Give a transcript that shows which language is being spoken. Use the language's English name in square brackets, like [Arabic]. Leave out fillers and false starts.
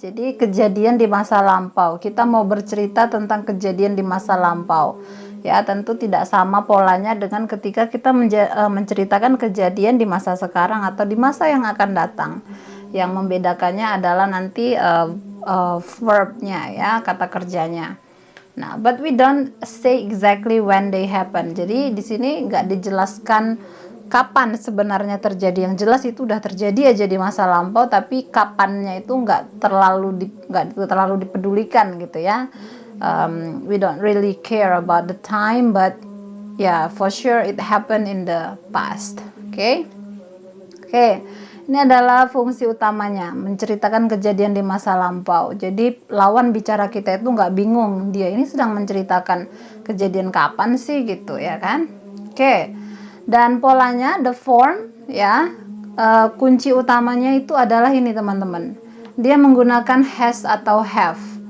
[Indonesian] Jadi kejadian di masa lampau. Kita mau bercerita tentang kejadian di masa lampau. Ya, tentu tidak sama polanya dengan ketika kita menceritakan kejadian di masa sekarang atau di masa yang akan datang. Yang membedakannya adalah nanti verbnya ya, kata kerjanya. [English] Nah, but we don't say exactly when they happen. [Indonesian] Jadi di sini nggak dijelaskan kapan sebenarnya terjadi. Yang jelas itu udah terjadi aja di masa lampau, tapi kapannya itu nggak terlalu dipedulikan gitu ya. [English] We don't really care about the time, but yeah, for sure it happened in the past. [Indonesian] Oke. Ini adalah fungsi utamanya, menceritakan kejadian di masa lampau. Jadi lawan bicara kita itu nggak bingung, dia ini sedang menceritakan kejadian kapan sih gitu ya kan. Oke. Dan polanya, [English] the form [Indonesian] ya, kunci utamanya itu adalah ini teman-teman. Dia menggunakan has atau have.